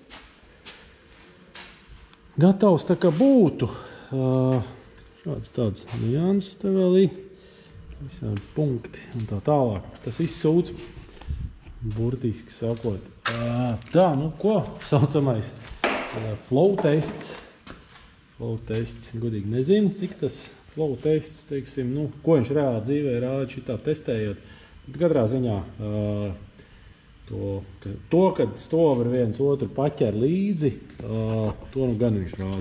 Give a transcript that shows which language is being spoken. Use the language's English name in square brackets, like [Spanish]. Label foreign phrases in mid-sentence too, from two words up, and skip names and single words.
[Latvian] Gatavs tā kā būtu. Šāds tāds nianses te vēl ir. Visādi punkti un tā tālāk. Tas viss sūdz, burtiski sakot. Tā, nu, ko saucamais? Flow tests. Flow tests, godīgi nezinu, cik tas flow tests, teiksim, nu, ko viņš reāli dzīvē rāda šitā testējot. Bet katrā ziņā kad stovi viens otru paķer līdzi, to nu gan viņš rāda.